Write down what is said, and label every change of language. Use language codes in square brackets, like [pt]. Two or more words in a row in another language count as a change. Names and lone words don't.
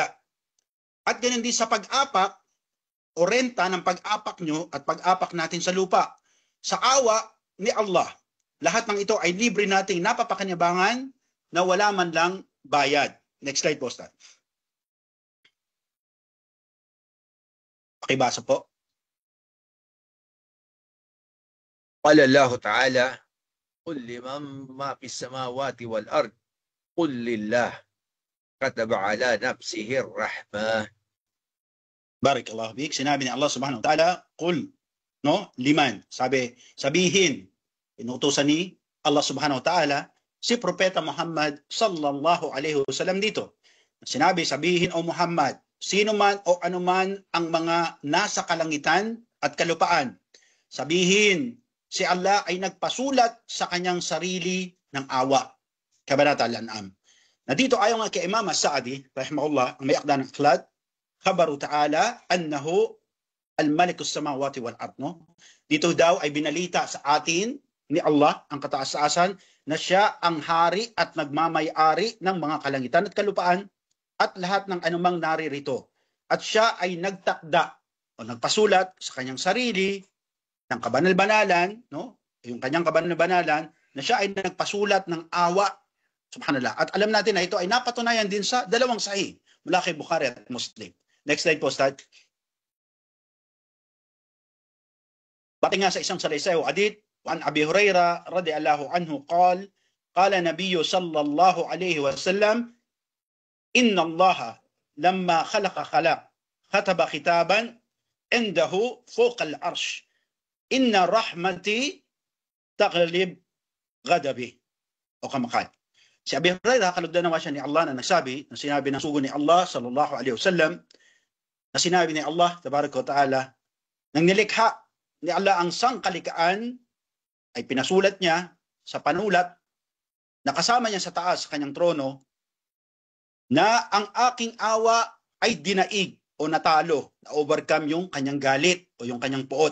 [tl] At ganun din sa pag-apak o renta ng pag-apak nyo at pag-apak natin sa lupa. Sa awa ni Allah, lahat ng ito ay libre nating napapakanyabangan na wala man lang bayad. [en] Next slide [tl] po, Ustad. Pakibasa po. [ar] قال الله تعالى قل لمن ما في السماوات والأرض قل لله كتب على نفسه الرحمة. بارك الله فيك. [tl] Sinabi ni Allah [ar] سبحانه وتعالى, [tl] qul, no, liman. Sabihin, inutusan ni Allah [ar] سبحانه وتعالى [tl] si Propeta Muhammad [ar] صلى الله عليه وسلم [tl] dito. Sabihin o Muhammad, sino man o anuman ang mga nasa kalangitan at kalupaan. Sabihin, si Allah ay nagpasulat sa kanyang sarili ng awa. Kabanata Al-An'am. Na dito ayon nga kay Imam As-Sa'di, rahimahullah, ang may akda ng akhlad, [ar] أخبر تعالى أنه الملك السماوات والأرض, [tl] no? Dito daw ay binalita sa atin ni Allah ang kataas-taasan na siya ang hari at nagmamay-ari ng mga kalangitan at kalupaan at lahat ng anumang naririto. At siya ay nagtakda o nagpasulat sa kanyang sarili ng kabanal-banalan, no? Yung kanyang kabanal-banalan na siya ay nagpasulat ng awa. Subhanallah. At alam natin na ito ay napatunayan din sa dalawang sahih mula kay Bukhari at Muslim. [en] Next slide [tl] po, Ustad. Pati nga sa isang salaysay o hadith, [ar] عن أبي هريرة رضي الله عنه قال النبي صلى الله عليه وسلم إن الله لما خلق خطب خطابا عنده فوق العرش إن رحمتي تغلب غضبي. [tl] O kamakal. Si Abi Hurairah, kalugdan naman siya ni Allah na nagsabi, na sinabi ng sugo ni Allah [ar] صلى الله عليه وسلم, [tl] na sinabi ni Allah [ar] تبارك وتعالى, [tl] nang nilikha ni Allah ang sangkalikaan, ay pinasulat niya sa panulat na kasama niya sa taas sa kanyang trono na ang aking awa ay dinaig o natalo, na overcome yung kanyang galit o yung kanyang puot.